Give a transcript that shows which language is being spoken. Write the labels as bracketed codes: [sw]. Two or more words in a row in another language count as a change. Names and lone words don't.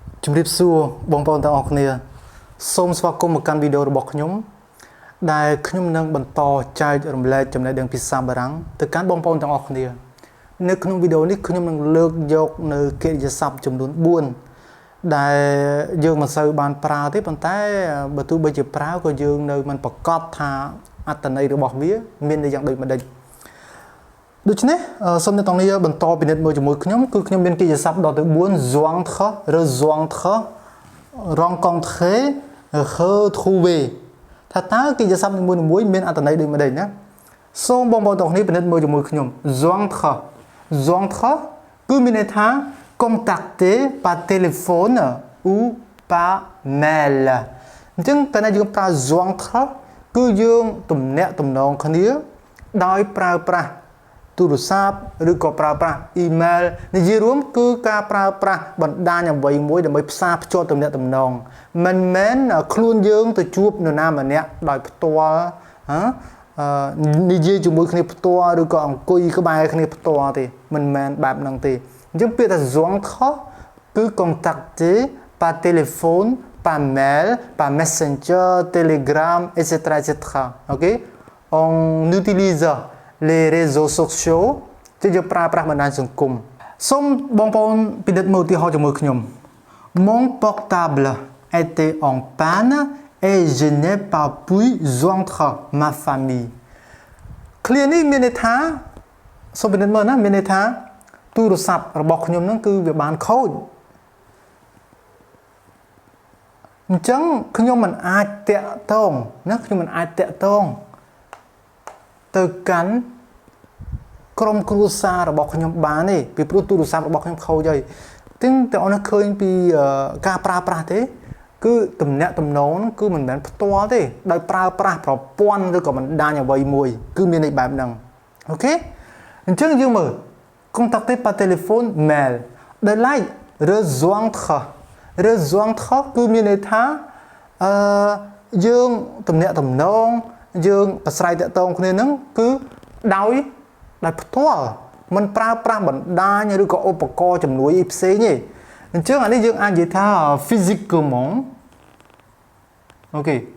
[km] ជំរាបសួរបងប្អូនទាំងអស់គ្នាសូមស្វាគមន៍មកកាន់វីដេអូរបស់ខ្ញុំដែលខ្ញុំនឹងបន្តចែករំលែកចំណេះដឹងភាសាបារាំងទៅកាន់បងប្អូនទាំងអស់គ្នានៅក្នុងវីដេអូនេះខ្ញុំនឹងលើកយកនៅកិរិយាសព្ទចំនួន4ដែលយើងមិនសូវបានប្រើទេប៉ុន្តែបើទោះបីជាប្រើក៏យើងនៅមិនប្រកាសថាអ ត្ថន័យរបស់វាមានន័យយ៉ាងដូចម្ដេចដូច្នេះសូមអ្នកទាំងនេះបន្តពិនិត្យមើលជាមួយខ្ញុំគឺខ្ញុំមានកិរិយាសព្ទដល់ទៅ4 [fr] joindre rejoindre rencontrer retrouver [km] ថាតើកិរិយាសព្ទនីមួយៗមានអត្ថន័យដូចម្ដេចណាសូមបងប្អូនទាំងនេះពិនិត្យមើលជាមួយខ្ញុំ [fr] joindre joindre [km] គឺមានន័យថា [fr] contacter par téléphone ou par mail [km] អញ្ចឹងកាលណាយើងប្រើ joindre គឺយើងទំនាក់ទំនងគ្នាដោយប្រើប្រាស់ទូរស័ព្ទឬក៏ប្រើប្រាស់ email និយាយរួមគឺ ការប្រើប្រាស់បណ្ដាញអ្វីមួយដើម្បីផ្សារភ្ជាប់ទំនាក់ទំនងមិនមែនខ្លួនយើងទៅជួបនរណាម្នាក់ដោយផ្ទាល់និយាយ ជាមួយគ្នាផ្ទាល់ឬក៏អង្គុយក្បែរគ្នាផ្ទាល់ទេមិនមែនបែបហ្នឹងទេអញ្ចឹងពាក្យថា joindre [fr] គឺ contacter par téléphone par mail par messenger telegram etc etc OK on utilise les réseaux [km] sociaux ជាយើងប្រើប្រាស់បណ្ដាញសង្គមសូមបងប្អូនពិនិត្យមើលឧទាហរណ៍ជាមួយខ្ញុំ [fr] Mon portable était en panne et je n'ai pas pu joindre ma famille [km] ឃ្លានេះមានន័យថាសូមពិនិត្យមើលណាមានន័យថាទូរស័ព្ទរបស់ខ្ញុំហ្នឹងគឺវាបានខូច អញ្ចឹងខ្ញុំមិនអាចតាក់ទងណាខ្ញុំមិនអាចតាក់ទងទៅកាន់ក្រុមគ្រួសាររបស់ខ្ញុំបានទេពីព្រោះទូរស័ព្ទរបស់ខ្ញុំខូចហើយទាំងអស់នោះឃើញពីការប្រើប្រាស់ទេគឺទំនាក់ទំនងគឺមិនមែនផ្ទាល់ទេដោយប្រើប្រាស់ប្រព័ន្ធឬក៏បណ្ដាញអ្វីមួយគឺមានន័យបែបហ្នឹងអូខេអញ្ចឹងយើងមើល [fr] contacter par téléphone mail [km] ដែល like rejoindre គឺមានន័យថាយើងទំនាក់ទំនងយើងប្រស្រ័យតាក់ទងគ្នាហ្នឹងគឺដោយផ្ទាល់មិនប្រើប្រាស់បណ្ដាញឬក៏ឧបករណ៍ជំនួយផ្សេងទេអញ្ចឹងអានេះយើងអាចនិយាយថា physiquement អូខេ